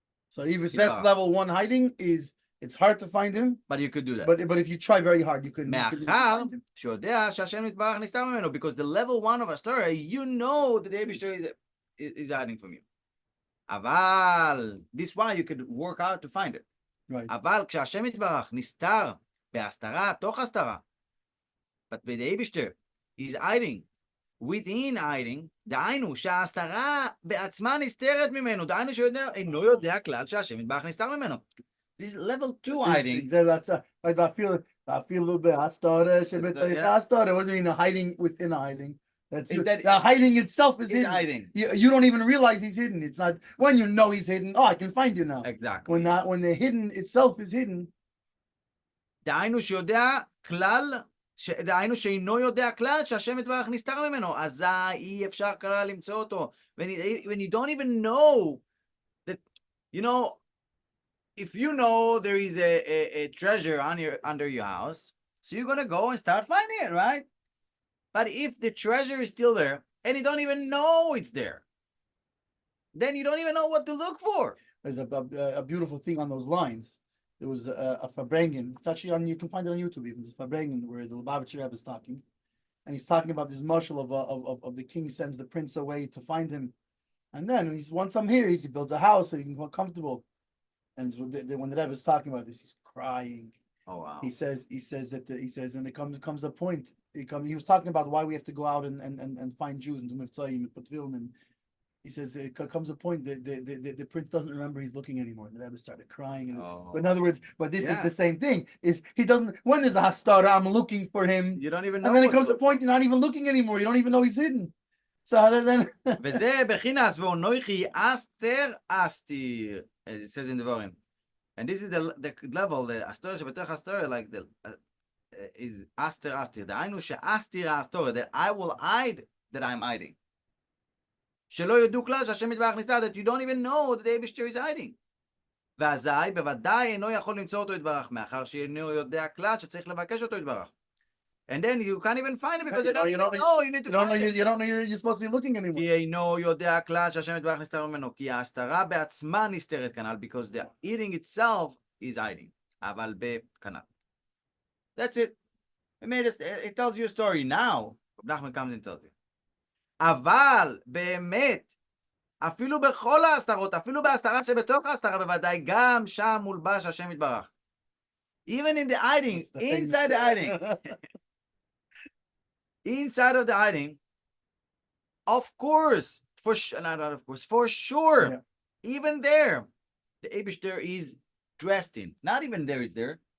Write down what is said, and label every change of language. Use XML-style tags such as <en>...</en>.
<en>So even that's level 1 hiding is it's hard to find him. But you could do that. But if you try very hard, you can</en> <he>מאחר</he> <en>find him.</en> <he>שיודע שהשם יתברך נסתר ממנו,</he> <en>because the level 1 of a story, you know that the Eibishter is hiding from you.</en> <he>אבל,</he> <en>this why you could work out to find it. Right.</en> <he>אבל כשהשם יתברך נסתר בהסתרה, תוך הסתרה,</he> <en>but the Eibishter is hiding, within hiding,</en> <he>דהיינו שההסתרה בעצמה נסתרת ממנו, דהיינו שאינו יודע כלל שהשם יתברך נסתר ממנו.</he> <en>This is level 2 hiding. That's I feel a little bit hastara. Hastara wasn't even a hiding within a hiding. The hiding itself is hidden. Hiding. You don't even realize he's hidden. It's not when you know he's hidden. Oh, I can find you now. Exactly. When the hidden itself is hidden.</en> <he>דהיינו שיודע כלל, דהיינו שאינו יודע כלל שהשם יתברך נסתר ממנו, אזי אי אפשר כלל למצוא אותו.</he> <en>When you don't even know that, you know, if you know there is a treasure under your house, so you're going to go and start finding it, right? But if the treasure is still there and you don't even know it's there, then you don't even know what to look for. There's a beautiful thing on those lines. There was a Fabrengen. It's actually you can find it on YouTube even. It's a Fabrengen where the Lubavitcher Rebbe is talking. And he's talking about this marshal of the king sends the prince away to find him. And then once I'm here, he builds a house so you can feel comfortable. And when the Rebbe is talking about this, he's crying. Oh wow! He says, and it comes a point. He was talking about why we have to go out and find Jews and do mivtzoyim and put tefillin. And he says it comes a point that the prince doesn't remember he's looking anymore. The Rebbe started crying. But in other words, this is the same thing. Is he doesn't when there's a hastara, I'm looking for him. You don't even know. And then it comes a point you're not even looking anymore. You don't even know he's hidden. So then.</en> <he>וזה בחינס ואונוכי אסתר אסתיר.</he> <en>It says in the Vorim. And this is the level, the astor</en> <he>שבתוך</he> <en>astor, like the is aster astir.</en> <he>דהיינו שאסתיר האסתור,</he> <en>that I will hide that I'm hiding.</en> <he>שלא ידעו כלל שהשם יתברך נסתר,</he> <en>that you don't even know that the Eibishter is hiding.</en> <he>ואזי בוודאי אינו יכול למצוא אותו יתברך, מאחר שאינו יודע כלל שצריך לבקש אותו יתברך.</he> <en>And then you can't even find it because you don't know. You need to find it. You don't know you're supposed to be looking anymore.</en> <he>כי אינו יודע כלל שהשם יתברך נסתר ממנו, כי ההסתרה בעצמה נסתרת כנ"ל,</he> <en>because the eating itself is hiding.</en> <he>אבל בכנ"ל.</he> <en>That's it. It tells you a story. Now, Nachman comes and tells you.</en> <he>אבל באמת, אפילו בכל ההסתרות, אפילו בהסתרה שבתוך ההסתרה, בוודאי גם שם מולבש השם יתברך.</he> <en>Even in the hiding, inside the hiding. Inside of the hiding, of course, for sure, yeah. Even there, the Eibishter is dressed in. Not even there, it's there.</en>